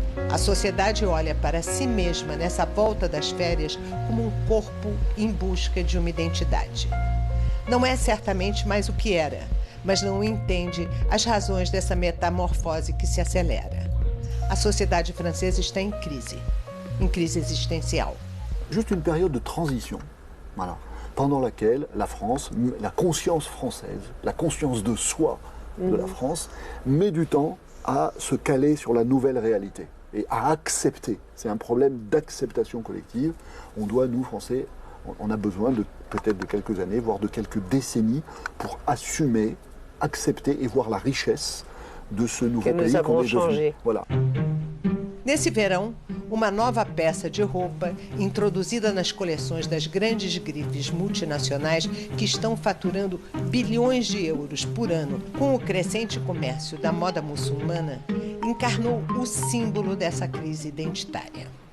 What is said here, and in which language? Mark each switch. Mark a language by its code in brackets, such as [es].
[pt] A sociedade olha para si mesma nessa volta das férias como um corpo em busca de uma identidade. Não é certamente mais o que era, mas não entende as razões dessa metamorfose que se acelera. A sociedade francesa está em crise existencial. [fr] Juste une période de transition, voilà, pendant laquelle la France, la conscience française, la conscience de soi de la France, met du temps à se caler sur la nouvelle réalité et à accepter. C'est un problème d'acceptation collective. On doit, nous, Français, on a besoin de peut-être de quelques années, voire de quelques décennies pour assumer, accepter et voir la richesse de ce nouveau pays qu'on est devenu. Voilà. [pt] Nesse verão, uma nova peça de roupa introduzida nas coleções das grandes grifes multinacionais que estão faturando bilhões de euros por ano com o crescente comércio da moda muçulmana, encarnou o símbolo dessa crise identitária.